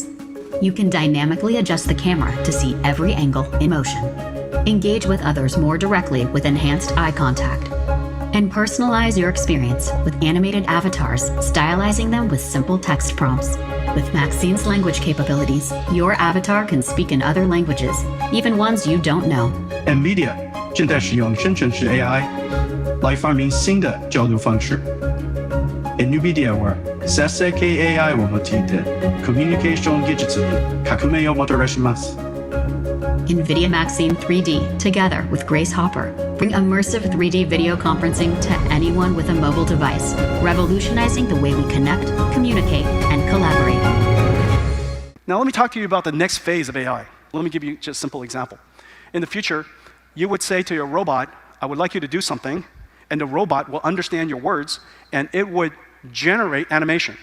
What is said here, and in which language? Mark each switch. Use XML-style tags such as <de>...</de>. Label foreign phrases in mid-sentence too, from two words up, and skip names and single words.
<en>You can dynamically adjust the camera to see every angle in motion, engage with others more directly with enhanced eye contact, and personalize your experience with animated avatars, stylizing them with simple text prompts. With Maxine's language capabilities, your avatar can speak in other languages, even ones you don't know.</en> <zh>NVIDIA 正在使用生成式 AI 来发明新的交流方式。</zh> <ja>NVIDIA は生成系 AI を用いてコミュニケーション技術に革命をもたらします。</ja> <en>NVIDIA Maxine 3D, together with Grace Hopper, bring immersive 3D video conferencing to anyone with a mobile device, revolutionizing the way we connect, communicate, and collaborate. Now let me talk to you about the next phase of AI. Let me give you just a simple example. In the future, you would say to your robot, I would like you to do something, and the robot will understand your words, and it would generate animation.</en>